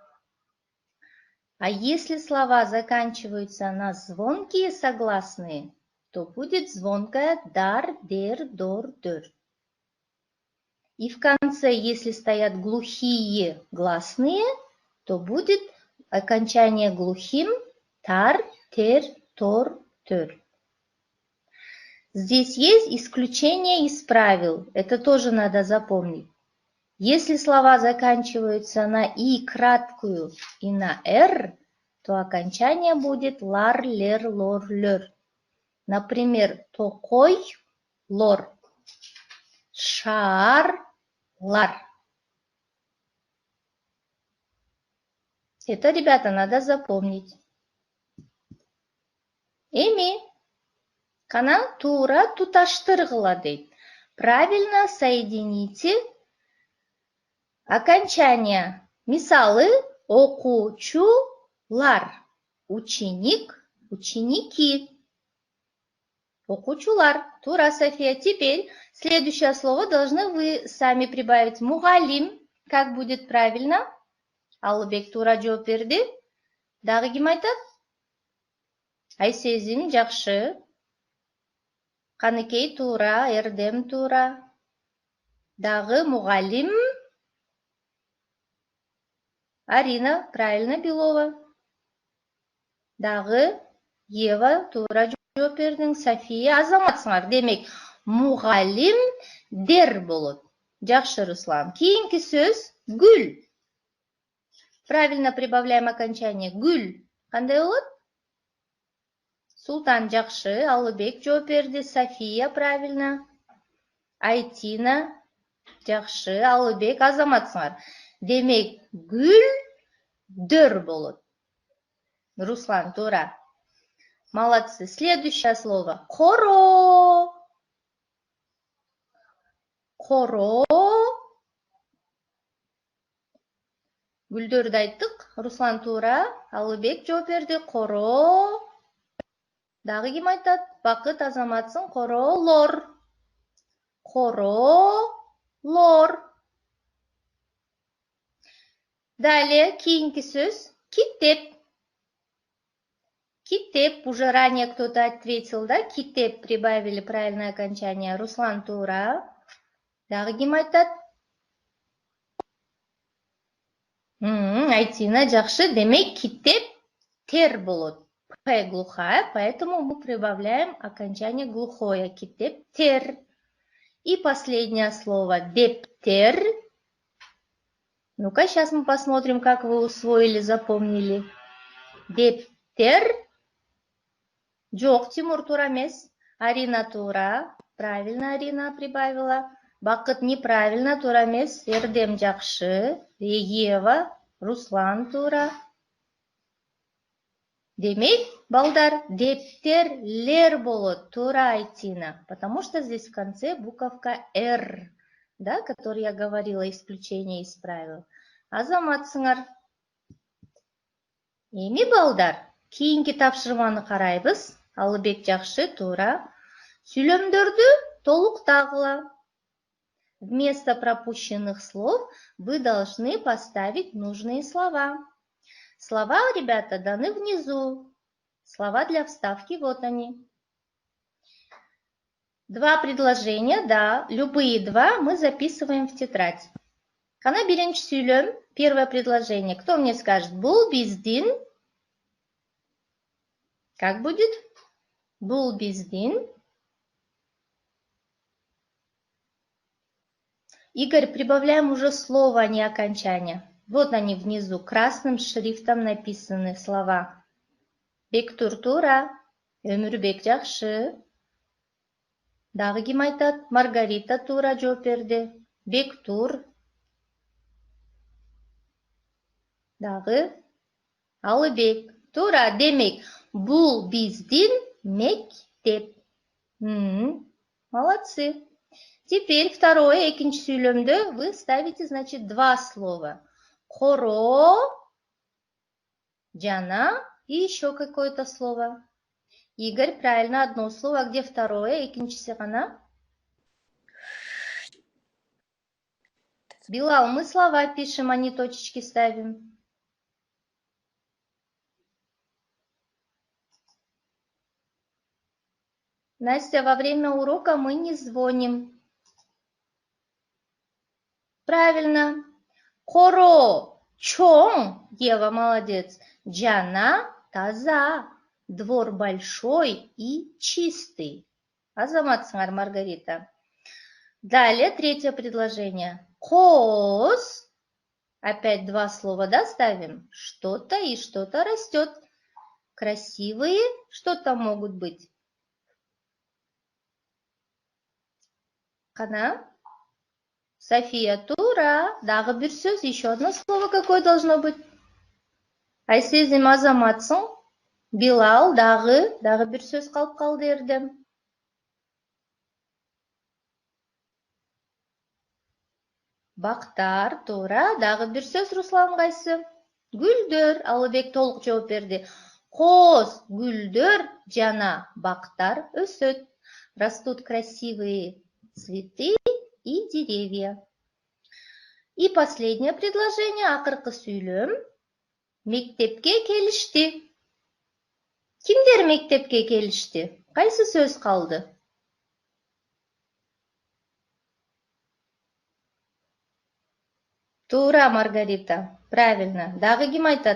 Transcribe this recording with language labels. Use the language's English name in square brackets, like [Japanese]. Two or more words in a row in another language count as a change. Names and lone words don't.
[Russian] А если слова заканчиваются на звонкие согласные, то будет звонкое [Kyrgyz] дар, дер, дор, дер. [Russian] И в конце, если стоят глухие гласные, то будет окончание глухим [Kyrgyz] тар, тер, тор, тер. [Russian] Здесь есть исключение из правил, это тоже надо запомнить. Если слова заканчиваются на «и» краткую и на «р», то окончание будет [Kyrgyz] лар, лер, лор, лер. Например, токой, лор, шаар, лар. [Russian] Это, ребята, надо запомнить. [Kyrgyz] Эми, кана тура туташтыргыла дейт. [Russian] Правильно соедините окончания. [Kyrgyz] Мисалы окучулар, [Russian] ученик, ученики. [Kyrgyz] Окучулар. Тура, София. [Russian] Теперь следующее слово должны вы сами прибавить. Мугалим. Как будет правильно? [Kyrgyz] Алыбек тура жооп берди. Дагы ким айтат? Айсезим жакшы. Каныкей тура, Эрдем тура. Дагы мугалим. [Russian] Арина, правильно, Белова. [Kyrgyz] Дагы Ева тура жооп бердиң. София, азаматсыңар. Демек, мугалим дер болот. Жакшы, Руслан. Кийинки сөз гүл. [Russian] Правильно прибавляем окончание гүл. Кандай болот? [Kyrgyz] Султан, жакшы. Алыбек жооп берди. София, правильно. Айтина, жакшы. Алыбек, азаматсыңар. Демек, гүл дөр болот. Руслан, тура. [Russian] Молодцы. Следующее слово. [Kyrgyz] Коро. Коро. Гүлдөрдү айттык. Руслан, тура. Алыбек жооп берди. Коро. Дагы ким айтат? Бакыт, азаматсың. Королор. Королор. Далее, кийинки сөз китеп. Китеп, [Russian] уже ранее кто-то ответил, да? Китеп, прибавили правильное окончание. [Kyrgyz] Руслан, тура. Дагы ким айтат? Айтина, жакшы. Демек, китеп тер болот. [Russian] П глухая, поэтому мы прибавляем окончание глухое. [Kyrgyz] Китеп тер. [Russian] И последнее слово дептер. Ну-ка, сейчас мы посмотрим, как вы усвоили, запомнили. [Kyrgyz] Дептер. Жок, Тимур, тура эмес. Арина, тура. [Russian] Правильно, Арина прибавила. Бакыт неправильно, [Kyrgyz] тура эмес. Эрдем, жакшы. Ева, Руслан, тура. Демек, балдар, дептерлер болот. Туура айтина. [Russian] Потому что здесь в конце буковка «Р», да, который я говорила, исключение из правил. [Kyrgyz] Азаматсыңар. Эми балдар, кийинки тапшырманы карайбыз. Алы бек жакшы, туура. Сүйлөмдөрдү толуктагыла. [Russian] Вместо пропущенных слов вы должны поставить нужные слова. Слова, ребята, даны внизу. Слова для вставки, вот они. Два предложения, да, любые два мы записываем в тетрадь. [Kyrgyz] Кана биринчи сүйлөм, [Russian] первое предложение. Кто мне скажет? [Kyrgyz] Бул биздин. [Russian] Как будет? [Kyrgyz] Бул биздин. [Russian] Игорь, прибавляем уже слово, а не окончание. Вот они внизу, красным шрифтом написаны слова. [Kyrgyz] Бектур туура, өмүрбек жакшы. Дагы ким айтат? Маргарита туура жооп берди. Бектур. Дагы Алыбек. Туура, демек, бул биздин мектеп. [Russian] Молодцы. Теперь второе, [Kyrgyz] экинчи сүйлөмдө [Russian] вы ставите, значит, два слова. [Kyrgyz] Коро, жана [Russian] и еще какое-то слово. Игорь, правильно, одно слово. А где второе, [Kyrgyz] экинчиси гана? [Russian] Билал, мы слова пишем, а не точечки ставим. Настя, во время урока мы не звоним. Правильно. [Kyrgyz] Коро, чон, [Russian] Ева, молодец. [Kyrgyz] Джана, таза. [Russian] Двор большой и чистый. Азаматсыңар, Маргарита. Далее, третье предложение. [Kyrgyz] Коз. [Russian] Опять два слова, да, ставим? Что-то и что-то растет. Красивые что-то могут быть. [Kyrgyz] Кана? София, тура. Дагы бир сөз, [Russian] еще одно слово какое должно быть? [Kyrgyz] Айсезим, азаматсың. Билал, дагы бир сөз калып калды эрдем. Бактар, туура. Дагы бир сөз, Руслан, кайсы? Гүлдөр, Алыбек толук жооп берди. Коз, гүлдөр жана бактар өсөт. [Russian] Растут красивые цветы и деревья. И последнее предложение, [Kyrgyz] акыркы сүйлөм. Мектепке келишти. Кимдер мектепке келишти? Кайсы сөз калды? Туура, Маргарита. Правильно. Дагы ким айтат?